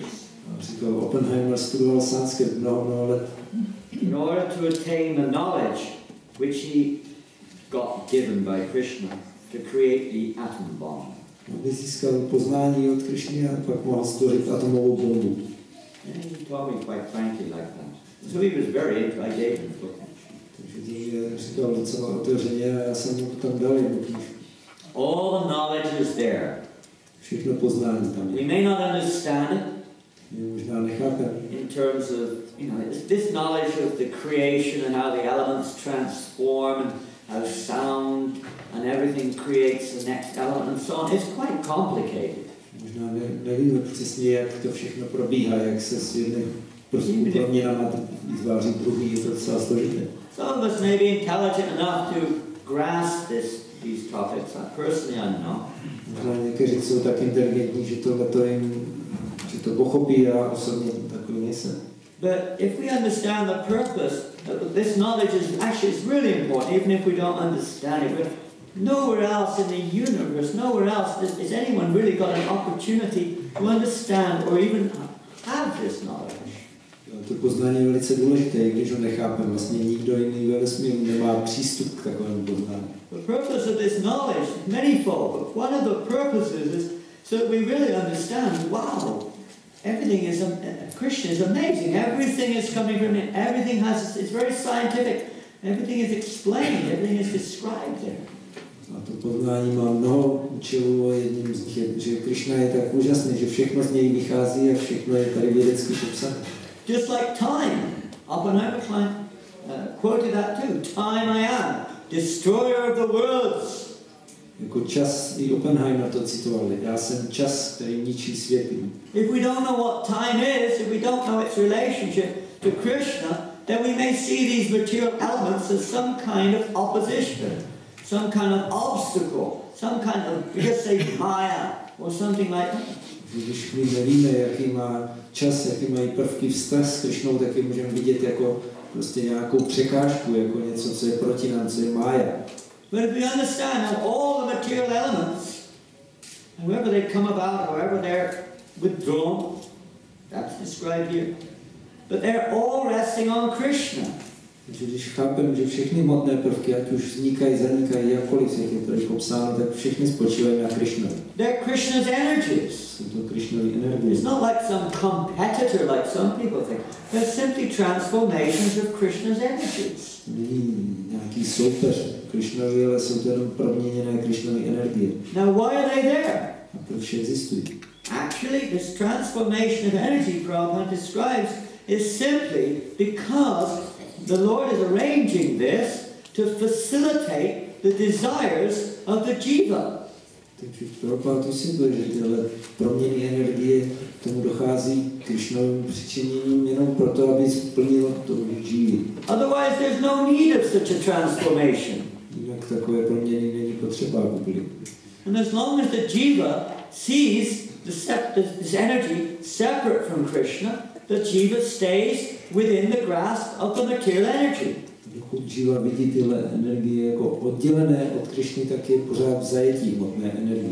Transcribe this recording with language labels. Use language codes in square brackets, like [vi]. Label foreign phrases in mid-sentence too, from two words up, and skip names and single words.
[cs] A říkal, Oppenheimer studoval sanskrit mnoho let. [en] In order to attain the knowledge which he got given by Krishna to create the atom bomb. [cs] Aby získal poznání od Krishny a pak mohl stvořit atomovou bombu. [en] And he told me quite frankly like that. So he was very into, I gave him the book. [cs] Takže to mi říkal docela otevřeně a já jsem mu tam dal jednu knížku. [en] All the knowledge is there. [cs] Všechno poznání tam [en] We [cs] je. [en] may not understand it [cs] My možná nechápeme. [en] in terms of, this knowledge of the creation and how the elements transform and how sound and everything creates the next element and so on. It's quite complicated. [cs] Možná nevíme přesně, jak to všechno probíhá, jak se s jedným prostým proměnama vytváří druhý, je to docela složité. [en] Some of us may be intelligent enough to grasp these topics. Personally, I'm not. [cs] Možná někteří jsou tak inteligentní, že tohleto jim, že to pochopí, já osobně takový nejsem. [en] But if we understand the purpose, this knowledge is really important, even if we don't understand it. But nowhere else in the universe, nowhere else has anyone really got an opportunity to understand or even have this knowledge. [cs] To poznání je velice důležité, i když ho nechápeme. Vlastně nikdo jiný ve vesmíru nemá přístup k takovému poznání. [en] The purpose of this knowledge is manifold, but one of the purposes is so that we really understand, wow, everything is, Krishna is amazing. Everything is coming from him. Everything it's very scientific. Everything is explained. Everything is described there. [cs] A to poznání má mnoho účelů a jedním z nich je, že Krishna je tak úžasný, že všechno z něj vychází a všechno je tady vědecky popsané. [en] Just like time. Oppenheimer quoted that too. Time I am, destroyer of the worlds. [cs] Jako čas, i Oppenheimer to citoval. Já jsem čas, který ničí světy. [en] If we don't know what time is, if we don't know its relationship to Krishna, then we may see these material elements as some kind of opposition, some kind of obstacle, some kind of, we just say Maya or something like that. [cs] Když my nevíme, jaký má čas, jaký mají prvky vztah s Krishnou, tak je můžeme vidět jako prostě nějakou překážku, jako něco, co je proti nám, co je mája. [en] But if we understand that all the material elements, however they come about, however they're withdrawn, that's described here, but they're all resting on Krishna. [cs] Takže když chápeme, že všechny hmotné prvky, ať už vznikají, zanikají, jakkoliv, jak je tady popsáno, tak všechny spočívají na Krishnovi. [en] They're Krishna's energies. [cs] Jsou to Krishnovy energie. [en] It's not like some competitor like some people think. They're simply transformations of Krishna's energies. [cs] Není nějaký soupeř Krishnovi, ale jsou to jenom proměněné Krishnovy energie. [en] Now why are they there? [cs] A proč existují? [en] Actually, this transformation of energy Prabhupada describes is simply because the Lord is arranging this to facilitate the desires of the jiva. [cs] Takže Prabhupada vysvětluje, že tyhle proměny energie tomu dochází Krishnovým přičiněním jenom proto, aby splnil to jivi. [en] Otherwise there's no need of such a transformation. [cs] Jinak takové proměny není potřeba, aby byly. [en] And as long as the jiva sees this energy separate from Krishna, the jiva stays within the grasp of the material energy. [cs] Dokud jiva vidí tyhle energie jako oddělené od Krishny, tak je pořád v zajetí hmotné energie.